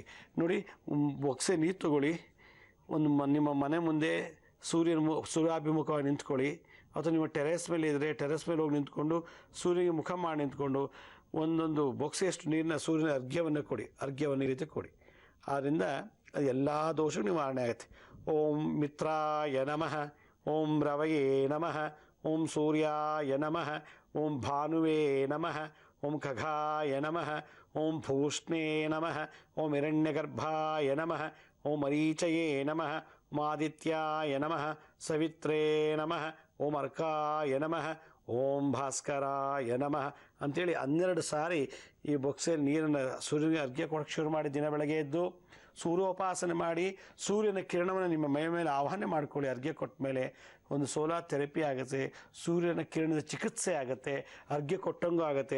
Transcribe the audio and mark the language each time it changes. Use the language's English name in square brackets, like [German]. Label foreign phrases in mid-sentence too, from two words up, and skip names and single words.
[Kannada] ನೋಡಿ, ಬೊಕ್ಸೆ ನೀರು ತಗೊಳ್ಳಿ, ಒಂದು ನಿಮ್ಮ ಮನೆ ಮುಂದೆ ಸೂರ್ಯಾಭಿಮುಖವಾಗಿ ನಿಂತ್ಕೊಳ್ಳಿ, ಅಥವಾ ನಿಮ್ಮ ಟೆರೆಸ್ ಮೇಲೆ ಇದ್ದರೆ ಟೆರೆಸ್ ಮೇಲೆ ಹೋಗಿ ನಿಂತ್ಕೊಂಡು ಸೂರ್ಯನಿಗೆ ಮುಖ ಮಾಡಿ ನಿಂತ್ಕೊಂಡು ಒಂದೊಂದು ಬೊಕ್ಸೆಯಷ್ಟು ನೀರಿನ ಸೂರ್ಯನ ಅರ್ಘ್ಯವನ್ನು ಕೊಡಿ, ಅರ್ಘ್ಯವನ್ನು ಈ ರೀತಿ ಕೊಡಿ. ಆದ್ದರಿಂದ ಎಲ್ಲ ದೋಷಗಳು ನಿವಾರಣೆ ಆಗುತ್ತೆ. [Sanskrit] ಓಂ ಮಿತ್ರಾಯ ನಮಃ, ಓಂ ರವಯೇ ನಮಃ, ಓಂ ಸೂರ್ಯಾಯ ನಮಃ, ಓಂ ಭಾನುವೇ ನಮಃ, ಓಂ ಖಗಾಯ ನಮಃ, ಓಂ ಭೂಷ್ಣೇ ನಮಃ, ಓಂ ಹಿರಣ್ಯಗರ್ಭಾಯ ನಮಃ, ಓಂ ಮರೀಚಯೇ ನಮಃ, ಓಂ ಆದಿತ್ಯಾಯ ನಮಃ, ಸವಿತ್ರೇ ನಮಃ, ಓಂ ಅರ್ಕಾಯ ನಮಃ, ಓಂ ಭಾಸ್ಕರಾಯ ನಮಃ [Kannada] ಅಂಥೇಳಿ 12 ಸಾರಿ ಈ ಬೊಕ್ಸೆಯಲ್ಲಿ ನೀರನ್ನು ಸೂರ್ಯನಿಗೆ ಅರ್ಘ್ಯ ಕೊಡೋಕ್ಕೆ ಶುರು ಮಾಡಿ ದಿನ ಬೆಳಗ್ಗೆ ಎದ್ದು ಸೂರ್ಯೋಪಾಸನೆ ಮಾಡಿ ಸೂರ್ಯನ ಕಿರಣವನ್ನು ನಿಮ್ಮ ಮೈ ಮೇಲೆ ಆವಾಹನೆ ಮಾಡ್ಕೊಳ್ಳಿ. ಅರ್ಘ್ಯ ಕೊಟ್ಟ ಮೇಲೆ ಒಂದು [English] solar therapy [Kannada] ಆಗುತ್ತೆ, ಸೂರ್ಯನ ಕಿರಣದ ಚಿಕಿತ್ಸೆ ಆಗುತ್ತೆ, ಅರ್ಘ್ಯ ಕೊಟ್ಟಂಗೂ ಆಗುತ್ತೆ.